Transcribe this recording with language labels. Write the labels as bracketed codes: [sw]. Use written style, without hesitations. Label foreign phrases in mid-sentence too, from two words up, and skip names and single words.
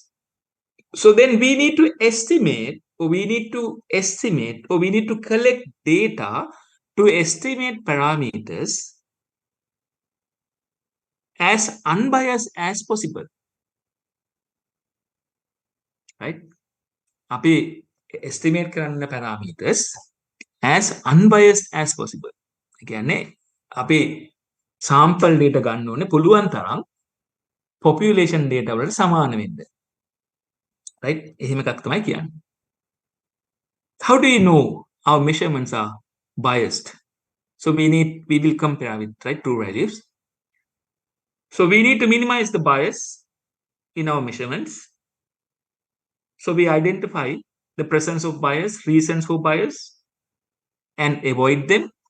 [en] So then we need to estimate, or we need to collect data to estimate parameters as unbiased as possible, right? අපි estimate කරන්න parameters as unbiased as possible. [si] කියන්නේ අපි [en] sample data [si] ගන්න ඕනේ පුළුවන් තරම් [en] population data [si] වලට සමාන වෙන්න. right? එහෙම එකක් තමයි කියන්නේ. [en] How do you know our measurements are biased? So we will compare with, right, two values. So we need to minimize the bias in our measurements. So we identify the presence of bias, reasons for bias, and avoid them.